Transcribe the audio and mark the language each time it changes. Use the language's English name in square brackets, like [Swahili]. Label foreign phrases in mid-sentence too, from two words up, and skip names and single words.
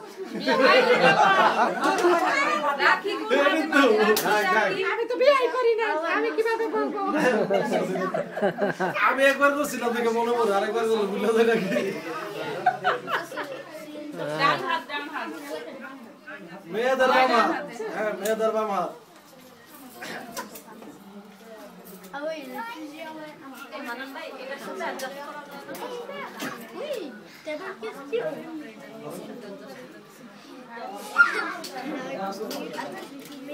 [Bangla] রাখি কোন হাতে আমি তো বিয়ে করি না আমি কিভাবে বলবো আমি একবার করছিলাম দেখে মনে পড়ে আরেকবার করব ভুলে যায় নাকি ডান হাত মেয়েদের বাবা হ্যাঁ মেয়েদের বাবা [French] Oui, t'as pas de question. Attends, je vais filmer.